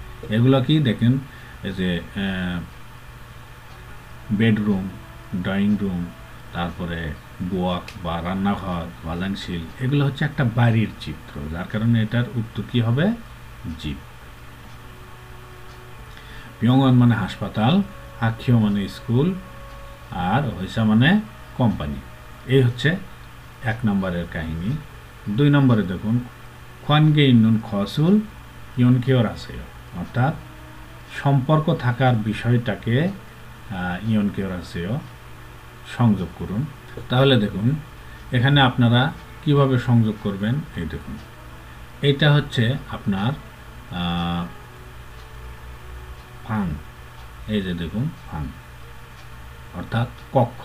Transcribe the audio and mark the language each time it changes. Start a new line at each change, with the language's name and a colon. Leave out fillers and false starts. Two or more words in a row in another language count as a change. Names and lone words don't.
Bangla: এগুলো কি দেখেন এই যে বেডরুম, ড্রয়িং রুম, তারপরে বোয়াক বা রান্নাঘর, বাজানশীল, এগুলো হচ্ছে একটা বাড়ির চিত্র, যার কারণে এটার উত্তর কি হবে জীব। 병원 মানে হাসপাতাল, হাক্ষিও মানে স্কুল, আর হইসা মানে কোম্পানি। এই হচ্ছে 1 নম্বরের কাহিনী। 2 নম্বরে দেখুন
Korean: 관계 있는 것을 연결하세요।
Bangla: অর্থাৎ সম্পর্ক থাকার বিষয়টাকে 연결하세요 সংযোগ করুন। তাহলে দেখুন এখানে আপনারা কিভাবে সংযোগ করবেন, এই দেখুন এটা হচ্ছে আপনার ফাং, এই যে দেখুন ফাং অর্থাৎ কক্ষ।